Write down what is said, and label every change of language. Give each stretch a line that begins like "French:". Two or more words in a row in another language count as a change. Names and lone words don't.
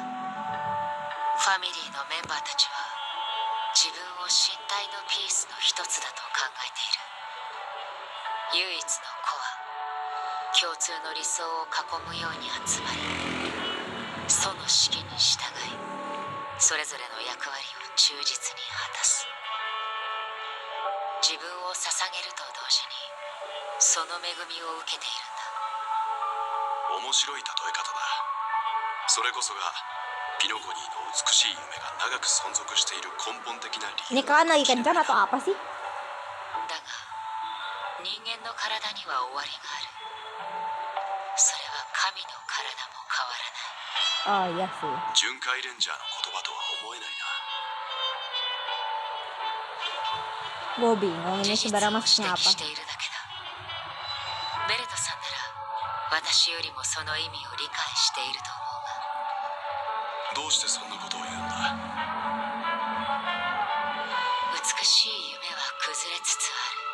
Japanese: ファミリーのメンバーたちは自分を身体のピースの一つだと考えている。唯一の子は共通の理想を囲むように集まり、その指揮に従い、それぞれの役割を忠実に果たす。自分を捧げると同時にその恵みを受けているんだ。面白い例え方だ。それこそがピノコニーの美しい夢が長く存続している根本的な理
Indonesian: Ini
Japanese: 由。
Indonesian: kalian lagi kencan atau apa sih?
Japanese: だが人間の体には終わりがある。それは神の体も変わらない。
Indonesian: Oh iya sih.
Japanese: 巡回レンジャーの言葉とは思えないな。
Indonesian: Gue bingung
Japanese: 事
Indonesian: ini
Japanese: 実を
Indonesian: sebenarnya
Japanese: 指
Indonesian: maksudnya
Japanese: 摘
Indonesian: apa.
Japanese: しているだけだ。ベルトさんなら私よりもその意味を理解していると思うが。どうしてそんなことを言うんだ。美しい夢は崩れつつある。